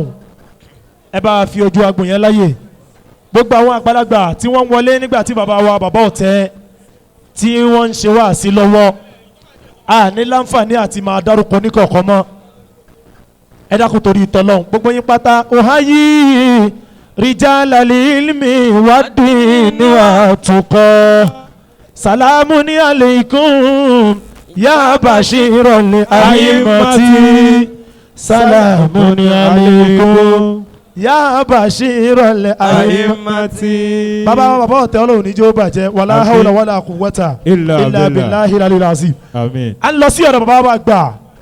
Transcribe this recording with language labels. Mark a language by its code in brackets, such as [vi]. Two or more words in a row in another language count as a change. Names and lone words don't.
[yo] Ẹ bá wa fi ojú agbo yẹn láyè. Gbogbo àwọn àgbàlagbà tí wọ́n wọlé nígbà tí bàbá wa bàbá ọ̀tẹ́ tí wọ́n ń ṣe wá sí lọ́wọ́ a ní láǹfààní àti máa dárúkọ ní kọ̀ọ̀kan mọ́. Ẹ dákun torí ìtọ́lọ́hún gbogbo yín pátá. [ar] Òháyí رجال العلم والدين والتقى سلام عليكم يا بشير الأئمة سلام عليكم يا بشير الأئمة. [yo] Bàbá ọ̀tẹ́ Ọlọ́run ní jẹ́ ó bàjẹ́ [ar] ولا حول ولا قوة إلا بالله العلي العظيم. [yo] Àmín. A lọ sí ọ̀dọ̀ bàbá wa gbà